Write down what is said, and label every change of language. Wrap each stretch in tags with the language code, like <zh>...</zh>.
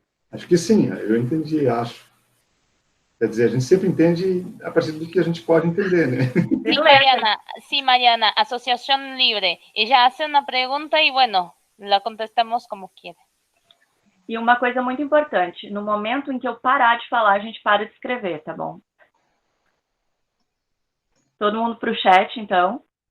<pt>Acho que sim, eu entendi, acho. Quer dizer, a gente sempre entende a partir do que a gente pode entender, né?</pt> <es>Sí, Mariana, asociación libre. Ella hace una pregunta y bueno, la contestamos como quiera.</es> <pt>E uma coisa muito importante, no momento em que eu parar de falar, a gente para de escrever, tá bom? Todo mundo para o chat, então.</pt>